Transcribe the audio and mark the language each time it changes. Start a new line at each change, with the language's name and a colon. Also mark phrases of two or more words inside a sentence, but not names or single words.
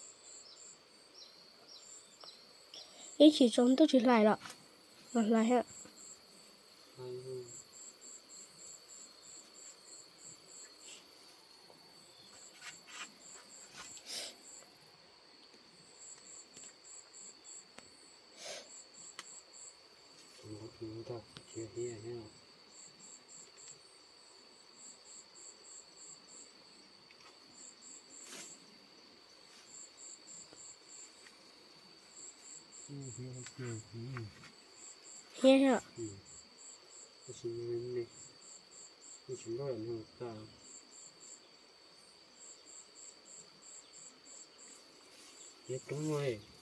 Chinese: 一起装都起来了，来呀！
Vietnamese: chúng ta chia here nha.
English: Here here.
Vietnamese: Cái gì này? Cái gì đó là nó ta. Yes, đúng rồi.